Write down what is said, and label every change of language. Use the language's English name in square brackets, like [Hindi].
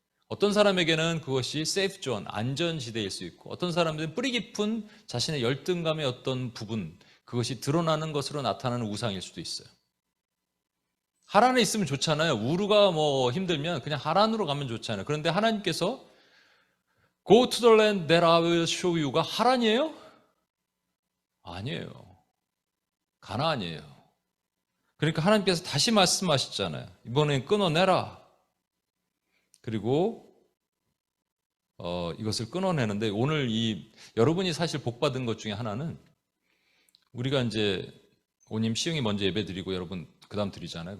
[Korean] 어떤 사람에게는 그것이 세이프 존, 안전지대일 수 있고 어떤 사람들은 뿌리 깊은 자신의 열등감의 어떤 부분, 그것이 드러나는 것으로 나타나는 우상일 수도 있어요. 하란에 있으면 좋잖아요. 우루가 뭐 힘들면 그냥 하란으로 가면 좋잖아요. 그런데 하나님께서 [English] Go to the land that I will show you가 [Korean] 하란이에요? 아니에요. 가나안이에요. 그러니까 하나님께서 다시 말씀하셨잖아요. 이번엔 끊어내라. 그리고 이것을 끊어내는데 오늘 여러분이 사실 복받은 것 중에 하나는 우리가 이제 오님 시흥이 먼저 예배 드리고 여러분 그 다음 드리잖아요.